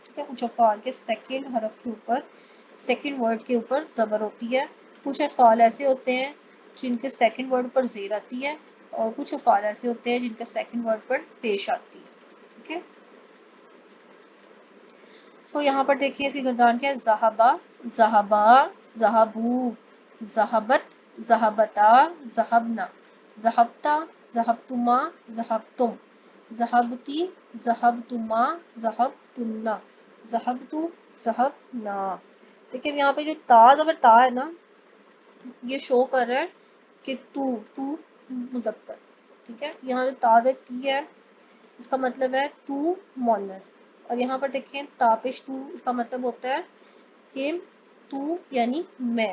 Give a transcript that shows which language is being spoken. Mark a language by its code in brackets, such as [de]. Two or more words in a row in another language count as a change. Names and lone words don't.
[ur] ٹھیک ہے, کچھ افعال کے سیکنڈ حرف کے اوپر, [en] second word [ur] کے اوپر زبر ہوتی ہے. کچھ افعال ایسے ہوتے ہیں جن کے [en] second word [ur] پر زیر آتی ہے, اور کچھ افعال ایسے ہوتے ہیں جن کے [en] second word [ur] پر پیش آتی ہے. ٹھیک ہے, سو یہاں پر دیکھیں اس کی گردان کیا ہے, [ar] ذہبا, ذہبا, ذہبو, ذہبت, ذہبتا, ذہبنا, ذہبتا, ذہبتما, ذہبتم, ذہبتی, ذہبتما, ذہبتن, ذہبتو, ذہبنا. [ur] دیکھیں یہاں پہ جو تا زبر تا ہے نا, یہ شو کر رہا ہے کہ تو مذکر. ٹھیک ہے, یہاں جو تا سے تی ہے اس کا مطلب ہے تو مؤنث, اور یہاں پر دیکھیں تاپش تو, اس کا مطلب ہوتا ہے کہ تو یعنی میں.